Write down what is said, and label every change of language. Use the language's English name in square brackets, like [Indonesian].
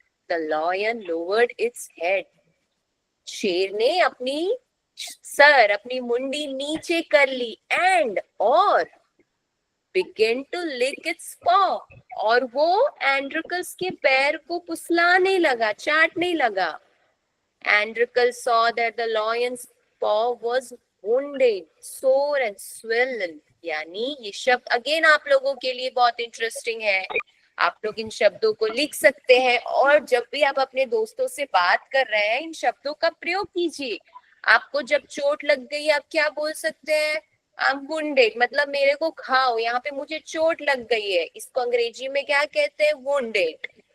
[English] The lion lowered its head. [Hindi] शेर ने अपनी सर, अपनी मुंडी नीचे कर ली, एंड और [English] begin to lick its paw, [Hindi] और वो एंड्रिकस के पैर को पुसलाने लगा, चाटने लगा। [English] Androcles saw that the lion's paw was wounded, sore and swollen। [Hindi] यानी ये शब्द अगेन आप लोगों के लिए बहुत इंटरेस्टिंग है। आप लोग इन शब्दों को लिख सकते हैं, और जब भी आप अपने दोस्तों से बात कर रहे हैं इन शब्दों का प्रयोग कीजिए। आपको जब चोट लग गई आप क्या बोल सकते हैं? वुंडेड मतलब मेरे को खाओ, यहाँ पे मुझे चोट लग गई है, इसको अंग्रेजी में क्या कहते हैं? वुंडेड।